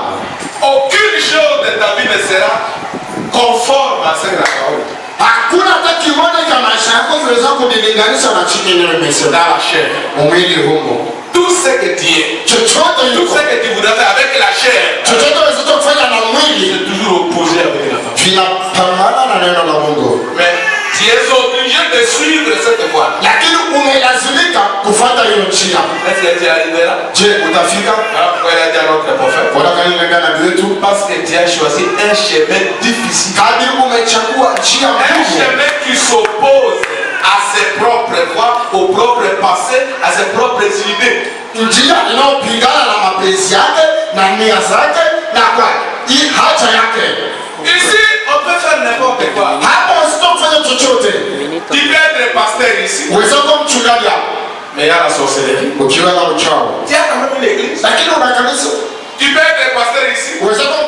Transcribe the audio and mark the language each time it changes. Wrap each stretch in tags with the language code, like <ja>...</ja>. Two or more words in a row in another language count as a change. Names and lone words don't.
<fr>Aucune chose de ta vie ne sera conforme à ce que la parole.</fr> <sw>Hakuna hata kimoja cha maisha yako kinaweza kujilinganisha na chini neno limesema.</sw> <fr>Dans la chair.</fr> <sw>Mwili humo.</sw> <fr>Tout ce que tu es.</fr> <sw>Chochote</sw> <fr>Tout</fr> <sw>yuko.</sw> <fr>ce que tu voudras faire avec la chair.</fr> <sw>Chochote unaweza kufanya na mwili.</sw> <fr>C'est toujours opposé avec la parole.</fr> <sw>Vinapambana na neno la Mungu.</sw> <fr>Mais tu es obligé de suivre cette voie.</fr> <sw>Lakini umelazimika kufuata hiyo njia.</sw> <fr>Est-ce que tu es arrivé là?</fr> <sw>Je, utafika?</sw> <fr>Pourquoi il a dit à notre prophète? Parce que tu as choisi un chemin difficile. Un chemin qui s'oppose à ses propres voies, au propre passé, à ses propres idées.</fr> <sw>Njia inayopingana na mapenzi yake na nia zake na kwa hii haja yake.</sw> <fr>Ici, on peut faire n'importe quoi.</fr> <sw>Hapo usitofanya chochote.</sw> <fr>Tu peux être pasteur ici.</fr> <sw>Uweza kuwa mchungaji hapa.</sw> <fr>Mais il y a la sorcellerie.</fr> <sw>Ukiwa na uchawi.</sw> <fr>Tu as quand même une église.</fr> <sw>Lakini una kanisa.</sw> <fr>Tu peux être pasteur ici.</fr> <sw>Uweza</sw>